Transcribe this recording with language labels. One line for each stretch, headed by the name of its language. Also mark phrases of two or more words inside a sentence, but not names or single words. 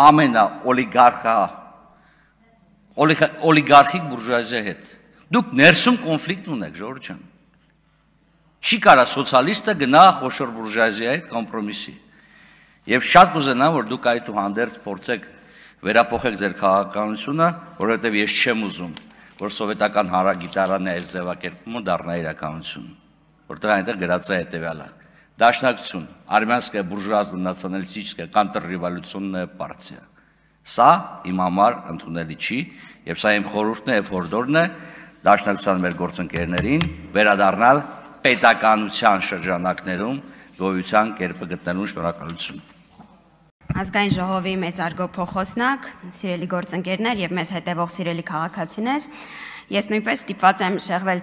Armenian: օլիգարխիկ բուրժուազիայի հետ։ Դուք ներսում կոնֆլիկտ ունեք, Ժորժ ջան։ Չի կարա սոցիալիստը գնա խոշոր բուրժուազիայի հետ կոմպրոմիսի։ Եվ շատ կուզենամ, որ դուք այդուհանդերձ փորձեք վերափոխեք ձեր քաղաքականությունը, որովհետեւ ես չեմ ուզում, որ սովետական հանրագիտարանը այս ձևակերպումը դառնա իրականություն, որտեղ այնտեղ գրած է հետեւյալը. Դաշնակցություն,
Russian: армянская буржуазно-националистическая контрреволюционная партия։
Armenian: Սա իմ համար ընդունելի չի, եւ սա իմ խորհուրդն է եւ հորդորն է դաշնակցության մեր գործընկերներին վերադառնալ պետականության շրջանակներում գոյության կերպը գտնելու շնորհակալություն։ Ազգային ժողովի մեծարգո փոխոսնակ, սիրելի գործընկերներ եւ մեզ հետևող սիրելի քաղաքացիներ, ես նույնպես ստիպված եմ շեղվել